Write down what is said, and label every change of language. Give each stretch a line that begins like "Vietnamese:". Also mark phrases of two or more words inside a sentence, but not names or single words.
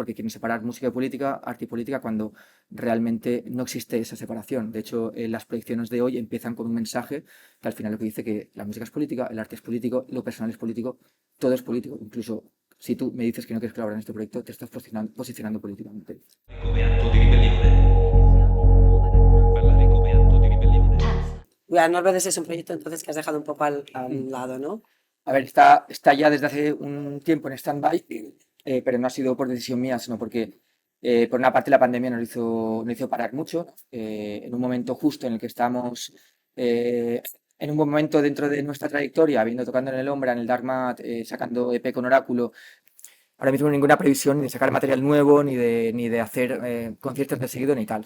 Spanish: Porque quieren separar música y política, arte y política cuando realmente no existe esa separación. De hecho, las proyecciones de hoy empiezan con un mensaje que al final lo que dice que la música es política, el arte es político, lo personal es político, todo es político. Incluso si tú me dices que no quieres colaborar en este proyecto, te estás posicionando políticamente.
Italian: Come atto di ribellione. Parlare come atto di ribellione.
Spanish: We Are Not Brothers es un proyecto entonces que has dejado un poco al lado, ¿no? A ver, está ya desde hace un tiempo en stand-by, pero no ha sido por decisión mía, sino porque por una parte la pandemia nos hizo parar mucho, en un momento justo en el que estamos, en un buen momento dentro de nuestra trayectoria, habiendo tocando en el Ombra, en el Darkmat, sacando EP con Oráculo, ahora mismo ninguna previsión ni de sacar material nuevo, ni de hacer conciertos de seguido, ni tal.